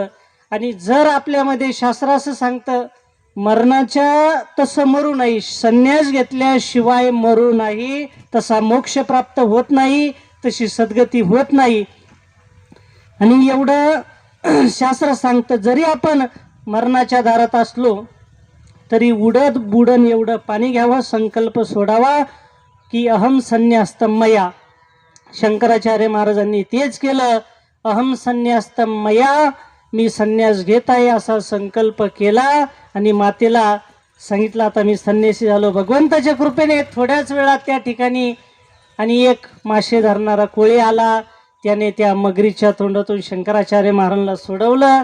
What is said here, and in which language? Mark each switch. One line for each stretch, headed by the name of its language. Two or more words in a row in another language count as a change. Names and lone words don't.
Marathi: आणि जर आपल्यामध्ये शास्त्र असं सांगतं मरणाच्या तसं मरू नाही, संन्यास घेतल्याशिवाय मरू नाही, तसा मोक्ष प्राप्त होत नाही, तशी सद्गती होत नाही. आणि एवढं शास्त्र सांगतं जरी आपण मरणाच्या दारात असलो तरी उडद बुडन एवढं पाणी घ्यावं, संकल्प सोडावा की
Sanskrit: अहम संन्यास्तम मया.
Marathi: शंकराचार्य महाराजांनी तेच केलं.
Sanskrit: अहम संन्यास्तम मया,
Marathi: मी संन्यास घेत आहे असा संकल्प केला आणि मातेला सांगितलं आता मी संन्यासी झालो. भगवंताच्या कृपेने थोड्याच वेळात त्या ठिकाणी आणि एक मासे धरणारा कोळी आला. त्याने त्या मगरीच्या तोंडातून शंकराचार्य महाराजांना सोडवलं.